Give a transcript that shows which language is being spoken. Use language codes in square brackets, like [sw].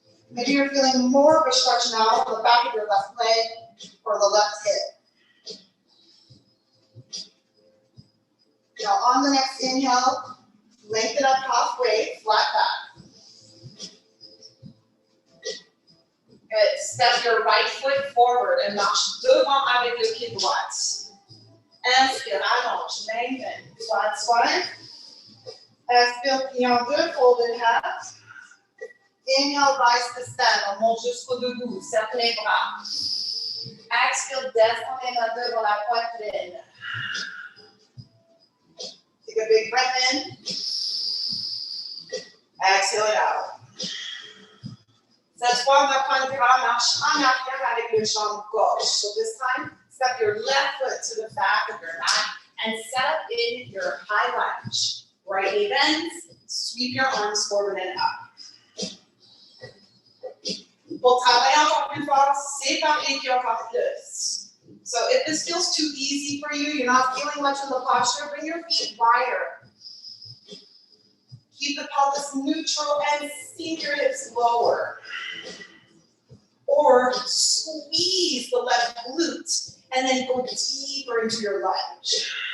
[en] Maybe you're feeling more of a stretch now on the back of your left leg or the left hip. Now on the next inhale, lengthen up halfway, flat back. Good. Step your right foot forward and [fr] marche devant avec le pied droit. Inspire, allonge, [en] lengthen, side squat. [fr] Expire, plie en 2, [en] fold in half. Inhale, rise to stand. [fr] On monte jusqu'au debout, serre les bras. Expire, descends les mains devant la poitrine. [en] Take a big breath in. Exhale it out. [fr] Cette fois, on va prendre une marche en arrière avec le jambe gauche. [en] So this time, step your left foot to the back of your mat and set up in your high lunge. Right knee bends, sweep your arms forward and up. [fr] Pour travailler encore plus fort, séparer puis encore plus. [en] So if this feels too easy for you, you're not feeling much in the posture, bring your feet wider. Keep the pelvis neutral and sink your hips lower. Or squeeze the left glute and then go deeper into your lunge.